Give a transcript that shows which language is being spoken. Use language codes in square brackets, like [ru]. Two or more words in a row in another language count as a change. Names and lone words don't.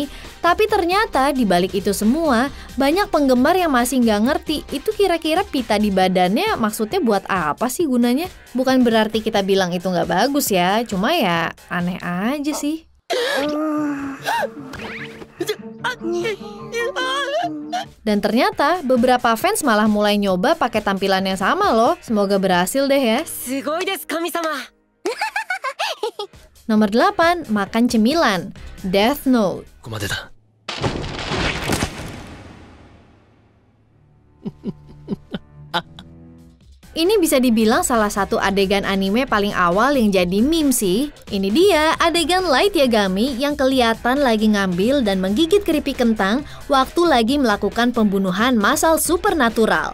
[id] Tapi ternyata di balik itu semua, banyak penggemar yang masih nggak ngerti itu kira-kira pita di badannya maksudnya buat apa sih gunanya. Bukan berarti kita bilang itu nggak bagus ya, cuma ya aneh aja sih. Dan ternyata beberapa fans malah mulai nyoba pakai tampilan yang sama loh. Semoga berhasil deh ya. [ja] すごいです, kami-sama. [id] Nomor 8, makan cemilan, Death Note. [ja] ここまでだ。 [id] Ini bisa dibilang salah satu adegan anime paling awal yang jadi meme sih. Ini dia adegan Light Yagami yang kelihatan lagi ngambil dan menggigit keripik kentang waktu lagi melakukan pembunuhan massal supernatural.